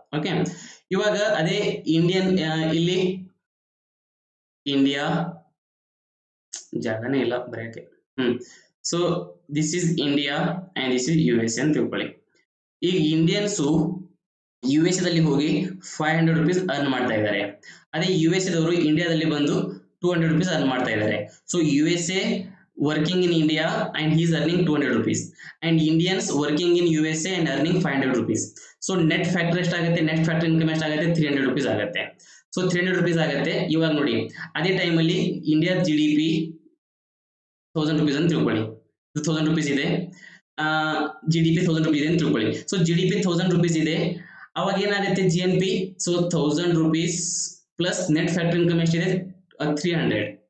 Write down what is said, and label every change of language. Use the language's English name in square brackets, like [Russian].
[Kannada] Okay, ಇವಾಗ ಅದೇ ಇಲ್ಲಿ ಇಂಡಿಯಾ ಜಾಗನೇ ಇಲ್ಲ ಬರೆಯಕ್ಕೆ. [English] so this is India and this is U S A [Kannada] ಅಂತ ತಿಳ್ಕೊಳ್ಳಿ. ಈಗ ಇಂಡಿಯನ್ಸು ಯು ಎಸ್ ದಲ್ಲಿ ಹೋಗಿ 500 rupees ಅರ್ನ್ ಮಾಡ್ತಾ ಇದ್ದಾರೆ. ಅದೇ ಯು ಎಸ್ ದವರು ಇಂಡಿಯಾದಲ್ಲಿ ಬಂದು 200 rupees ಅರ್ನ್ ಮಾಡ್ತಾ ಇದ್ದಾರೆ. [English] So U S A working in India and he is earning 200 rupees and Indians working in USA and earning 500 rupees. So net factor [Kannada] ಎಷ್ಟಾಗುತ್ತೆ, ನೆಟ್ ಫ್ಯಾಕ್ಟರ್ ಇನ್ಕಮ್ ಎಷ್ಟಾಗುತ್ತೆ, 300 rupees ಆಗುತ್ತೆ. So 300 rupees ಆಗುತ್ತೆ. ಇವಾಗ ನೋಡಿ, ಅದೇ ಟೈಮಲ್ಲಿ India G D P 1000 rupees ಅಂತ ತಿಳ್ಕೊಳ್ಳಿ. 1000 rupees ಇದೆ, ಜಿ ಡಿ ಪಿ 1000 rupees ಇದೆ ಅಂತ ತಿಳ್ಕೊಳ್ಳಿ. So G D P 1000 rupees ಇದೆ. ಅವಾಗ ಏನಾಗುತ್ತೆ G N P, so 1000 rupees plus net factor income ಎಷ್ಟಿದೆ, 300.